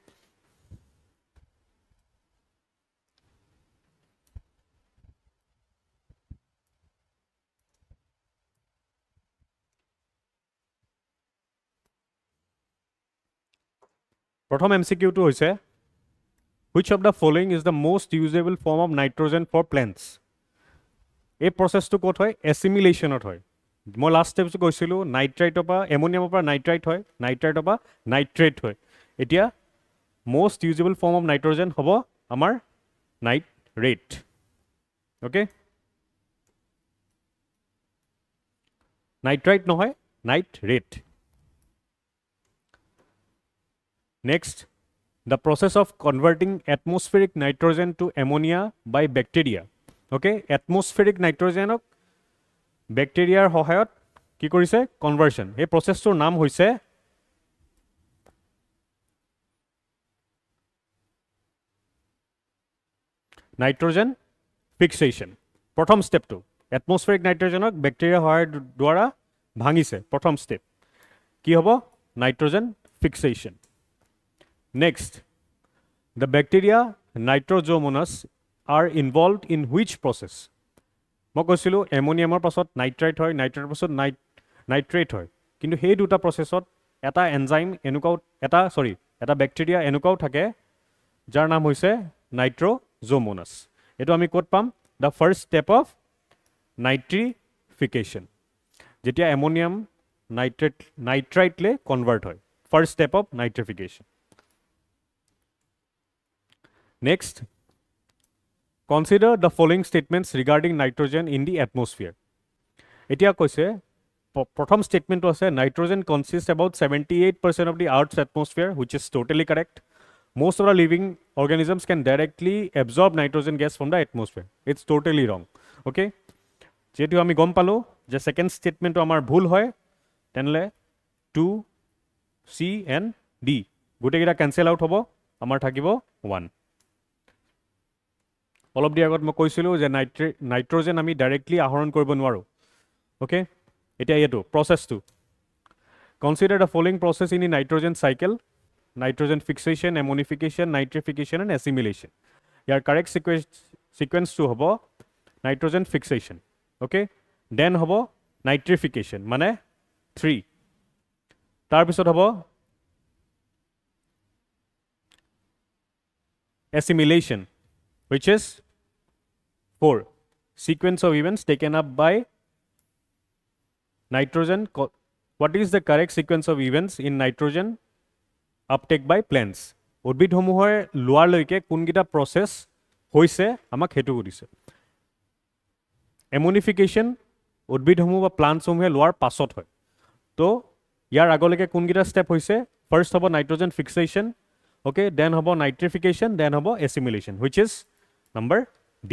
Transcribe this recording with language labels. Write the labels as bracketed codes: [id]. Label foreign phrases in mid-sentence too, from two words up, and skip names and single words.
[as] প্ৰথম MCQটো হৈছে [en] which of the following is the most usable form of nitrogen for [as] plants এই প্ৰচেছটো ক'ত হয় এছিমিলেশ্যনত হয় মই লাষ্ট ষ্টেপটো কৈছিলোঁ নাইট্ৰাইটৰ পৰা এমনিয়ামৰ পৰা নাইট্ৰাইট হয় নাইট্ৰাইটৰ পৰা নাইট্ৰেট হয় এতিয়া [en] most usable form of nitrogen [as] হ'ব আমাৰ নাইট্ৰেট অ'কে নাইট্ৰাইট নহয় নাইট্ৰেট [en] Next, the process of converting atmospheric nitrogen to ammonia by bacteria. Okay, atmospheric nitrogen bacteria [as] সহায়ত কি কৰিছে [en] conversion. [as] এই processটোৰ নাম হৈছে [en] nitrogen fixation. [as] প্ৰথম ষ্টেপটো [en] atmospheric nitrogen bacteria [as] সহায়ৰ দ্বাৰা ভাঙিছে প্ৰথম ষ্টেপ কি হ'ব [en] nitrogen fixation. Next, the bacteria Nitrosomonas are involved in which process? [as] মই কৈছিলোঁ এমনিয়ামৰ পাছত নাইট্ৰাইট হয় নাইট্ৰেটৰ পাছত নাইট্ৰেট হয় কিন্তু সেই দুটা প্ৰচেছত এটা এনজাইম এনেকুৱাও এটা বেক্টেৰিয়া এনেকুৱাও থাকে যাৰ নাম হৈছে নাইট্ৰজোমোনাছ এইটো আমি ক'ত পাম [en] the first step of nitrification [as] যেতিয়া এমনিয়াম নাইট্ৰাইটলৈ কনভাৰ্ট হয় [en] first step of nitrification Next, Consider the following statements regarding nitrogen in the atmosphere. [as] এতিয়া কৈছে প্ৰথম ষ্টেটমেণ্টটো আছে [en] nitrogen consist about 78% of the Earth's atmosphere, which is totally correct. Most of the living organisms can directly absorb nitrogen gas from the atmosphere. It's totally wrong. Okay? [as] যেহেতু আমি গম পালোঁ যে ছেকেণ্ড ষ্টেটমেণ্টটো আমাৰ ভুল হয়, তেনেহ'লে 2, C and D গোটেইকেইটা [en] cancel out [as] হ'ব, আমাৰ থাকিব 1. অলপ দিনৰ আগত মই কৈছিলোঁ যে নাইট্ৰজেন আমি ডাইৰেক্টলি আহৰণ কৰিব নোৱাৰোঁ. [en] অ'কে, [as] এতিয়া এইটো প্ৰচেছটো [en] consider the following process in nitrogen cycle: nitrogen fixation, ammonification, nitrification and assimilation. [as] ইয়াৰ কাৰেক্ট ছিকুৱেঞ্চটো হ'ব [en] nitrogen fixation. [as] অ'কে, দেন হ'ব নাইট্ৰিফিকেশ্যন মানে 3. তাৰপিছত হ'ব [en] assimilation, which is 4. Sequence of events taken up by nitrogen. What is the correct sequence of events in nitrogen uptake by plants? [as] উদ্ভিদসমূহে লোৱালৈকে কোনকেইটা প্ৰচেছ হৈছে আমাক সেইটো সুধিছে. এমনিফিকেশ্যন উদ্ভিদসমূহ বা প্লাণ্টসমূহে লোৱাৰ পাছত হয়. তো ইয়াৰ আগলৈকে কোনকেইটা ষ্টেপ হৈছে? ফাৰ্ষ্ট হ'ব [en] nitrogen fixation, [as] অ'কে, দেন হ'ব নাইট্ৰিফিকেশ্যন, দেন হ'ব এচিমিলেশ্যন, [en] which is number D.